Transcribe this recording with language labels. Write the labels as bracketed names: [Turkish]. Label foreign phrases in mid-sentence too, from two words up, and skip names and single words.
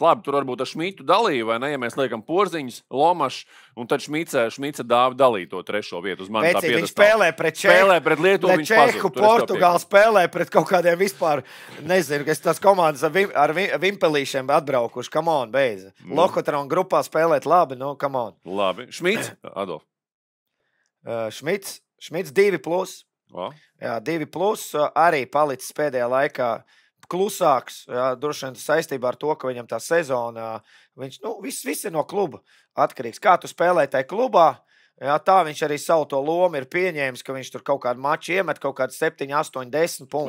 [Latvian] Labi, tur varbūt ar Šmitu dalīja, vai ne, ja mēs liekam Porziņus, Lomašs, un tad Šmica Dāvi dalīja to trešo vietu uz mani. Viņš spēlē pret Čehu. Spēlē pret Lietuvu, viņš pazūd. Čehu, Portugāli spēlē pret kaut kādiem vispār, nezinu, kas tās komandas ar vimpelīšiem atbraukuši. [English] Come on, [Latvian] beidz. Lokotrona grupā spēlēt labi, nu, [English] come on. [Latvian] Labi. Šmits, Adolf. Šmits 2+. Jā, 2+, arī palicis pēdējā laikā klusāks, jā, droši vien saistībā ar to, ka viņam tā sezona, viņš, viss ir no kluba atkarīgs. Kā tu spēlē tajā klubā, jā, tā viņš arī savu to lomu ir pieņēmis, ka viņš tur kaut kādu maču iemet, kaut kādu 7, 8, 10 punktu.